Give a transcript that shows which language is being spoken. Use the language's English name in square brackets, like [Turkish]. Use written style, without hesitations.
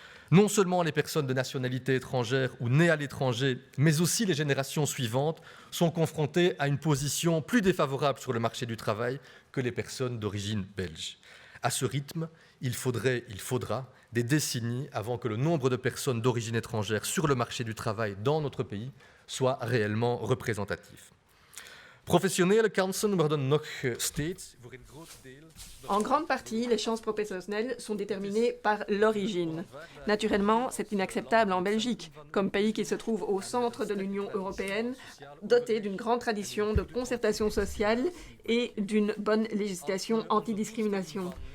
[French] Non seulement les personnes de nationalité étrangère ou nées à l'étranger, mais aussi les générations suivantes sont confrontées à une position plus défavorable sur le marché du travail que les personnes d'origine belge. À ce rythme, il faudra des décennies avant que le nombre de personnes d'origine étrangère sur le marché du travail dans notre pays soit réellement représentatif. [Dutch] Professionele kansen worden nog steeds voor een groot deel. [French] En grande partie, les chances professionnelles sont déterminées par l'origine. Naturellement, c'est inacceptable en Belgique, comme pays qui se trouve au centre de l'Union européenne, doté d'une grande tradition de concertation sociale et d'une bonne législation antidiscrimination.